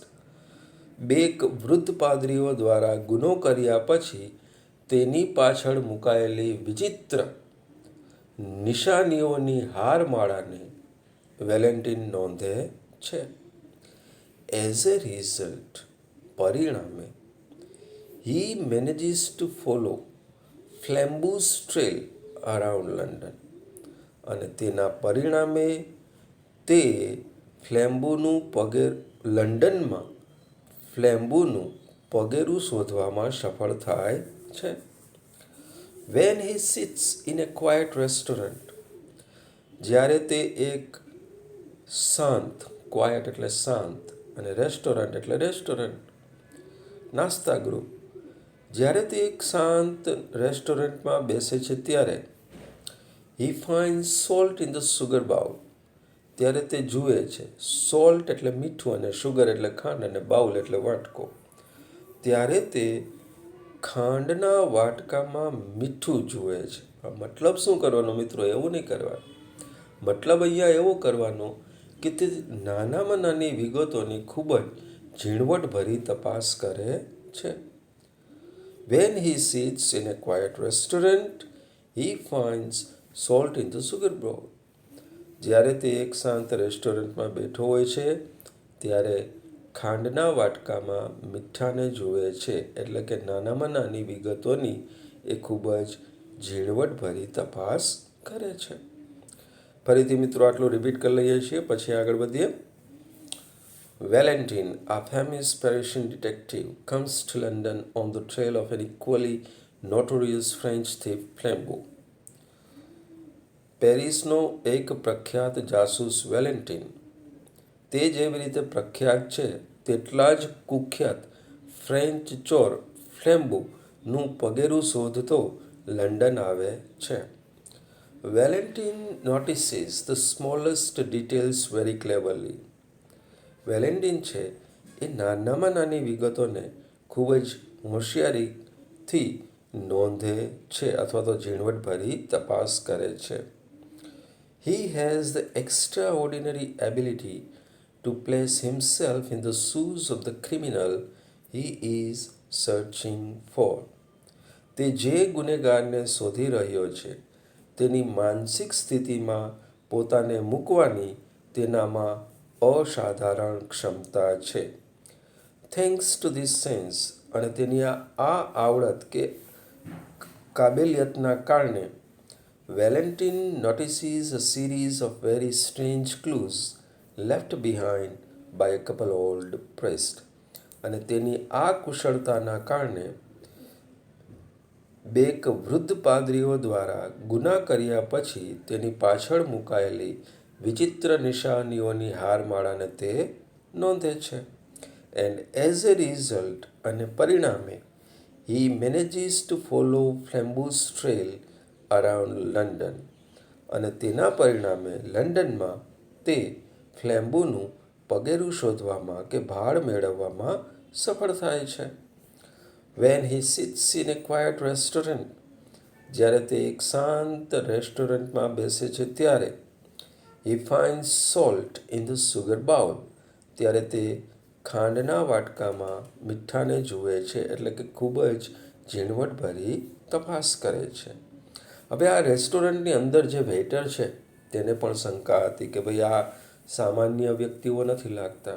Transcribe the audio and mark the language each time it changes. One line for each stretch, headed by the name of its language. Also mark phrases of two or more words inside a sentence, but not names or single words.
Gujarati: બે વૃદ્ધ પાદરીઓ દ્વારા ગુનો કર્યા પછી તેની પાછળ મુકાયેલી વિચિત્ર નિશાનીઓની હારમાળાને વેલેન્ટિન નોંધે છે.
English: as a result, પરિણામે, he manages to follow Flambeau's trail around London.
Gujarati: અને તેના પરિણામે તે લંડનમાં ફ્લેમ્બોનું પગેરું શોધવામાં સફળ થાય છે.
English: When he sits in a quiet restaurant,
Gujarati: જ્યારે તે એક શાંત, ક્વાયટ એટલે શાંત, અને રેસ્ટોરન્ટ એટલે રેસ્ટોરન્ટ, નાસ્તાગૃહ, જ્યારે તે એક શાંત રેસ્ટોરન્ટમાં બેસે છે ત્યારે
English: he finds salt in the sugar bowl,
Gujarati: ત્યારે તે જુએ છે, સોલ્ટ એટલે મીઠું અને શુગર એટલે ખાંડ અને બાઉલ એટલે વાટકો, ત્યારે તે ખાંડના વાટકામાં મીઠું જુએ છે. મતલબ શું કરવાનો મિત્રો? એવું નહીં કરવાનું. મતલબ અહીંયા એવો કરવાનો કે તે નાનામાં નાની વિગતોની ખૂબ જ ઝીણવટભરી તપાસ કરે છે.
English: When he sits in a quiet restaurant, he finds salt in the sugar bowl.
Gujarati: જ્યારે તે એક શાંત રેસ્ટોરન્ટમાં બેઠો હોય છે ત્યારે ખાંડના વાટકામાં મીઠાને જુએ છે. એટલે કે નાનામાં નાની વિગતોની એ ખૂબ જ ઝીણવટભરી તપાસ કરે છે. ફરીથી મિત્રો આટલું રિપીટ કરી લઈએ છીએ, પછી આગળ વધીએ.
English: Valentine, a famous Parisian detective, comes to London on the trail of an equally notorious French thief, Flambeau.
Gujarati: પેરિસનો એક પ્રખ્યાત જાસૂસ વેલેન્ટિન, તે જેવી રીતે પ્રખ્યાત છે તેટલા જ કુખ્યાત ફ્રેન્ચ ચોર ફ્લેમ્બોનું પગેરું શોધતો લંડન આવે છે.
English: Valentine notices the smallest details very cleverly.
Gujarati: વેલેન્ટિન છે એ નાનામાં નાની વિગતોને ખૂબ જ હોશિયારીથી નોંધે છે અથવા તો ઝીણવટભરી તપાસ કરે છે.
English: He has the extraordinary ability to place himself in the shoes of the criminal he is searching for.
Gujarati: તે જે ગુનેગારને શોધી રહ્યો છે તેની માનસિક સ્થિતિમાં પોતાને મૂકવાની તેનામાં અસાધારણ ક્ષમતા છે.
English: thanks to this sense,
Gujarati: અને તેની આ આવડત કે કાબેલિયતના કારણે,
English: Valentine notices a series of very strange clues left behind by a couple old priests.
Gujarati: અને તેની આ કુશળતાના કારણે બે વૃદ્ધ પાદરીઓ દ્વારા ગુના કર્યા પછી તેની પાછળ મુકાયેલી વિચિત્ર નિશાનીઓની હારમાળાને તે નોંધે છે.
English: and as a result,
Gujarati: અને પરિણામે,
English: he manages to follow Flambeau's trail around London.
Gujarati: અને તેના પરિણામે લંડનમાં તે ફ્લેમ્બોનું પગેરું શોધવામાં કે ભાળ મેળવવામાં સફળ થાય છે.
English: When he sits in a quiet restaurant,
Gujarati: જ્યારે તે એક શાંત રેસ્ટોરન્ટમાં બેસે છે ત્યારે
English: he finds salt in the sugar bowl,
Gujarati: ત્યારે તે ખાંડના વાટકામાં મીઠાને જુએ છે. એટલે કે ખૂબ જ ઝીણવટભરી તપાસ કરે છે. હવે આ રેસ્ટોરન્ટની અંદર જે વેઇટર છે તેને પણ શંકા હતી કે ભાઈ આ સામાન્ય વ્યક્તિઓ નથી લાગતા.